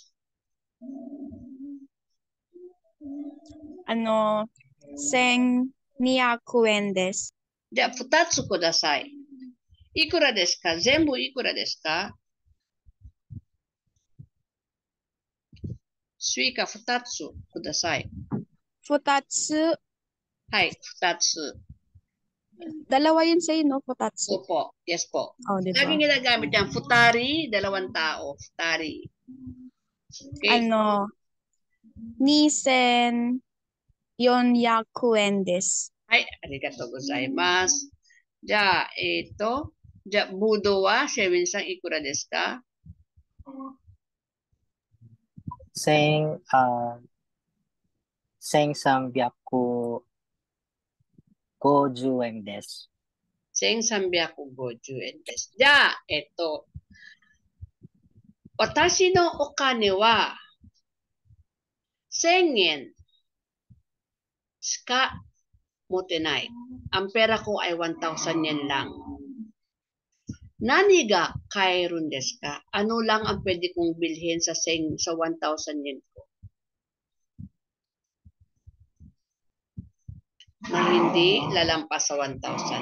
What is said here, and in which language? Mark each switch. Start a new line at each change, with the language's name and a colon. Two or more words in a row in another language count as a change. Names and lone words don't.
Japanese: 1200 円です。じゃあ、2つください。いくらですか？全部いくらですか？スイカ2つください。 2つ、はい、2つ。
Filipino: dalawa yun sa'yo, no? 2つ。 Opo, yes po. Oh, di ba? Laging ginagamit yan, futari, 2 tao, futari. Okay?
Japanese: 2400円です。はい、ありがとうございます。じゃあ、じゃあ、ブドウは、シェウィンさん、いくらですか？ seng seng 350 円です。 1350円です。じゃあ、私のお金は、1000円しか持てない。
Filipino: Ang pera ko ay 1,000 yen lang.
Japanese: 何が買えるんですか?
Filipino: Ano lang ang pwede kong bilhin sa 1,000 yen ko? Na hindi lalampas sa 1,000.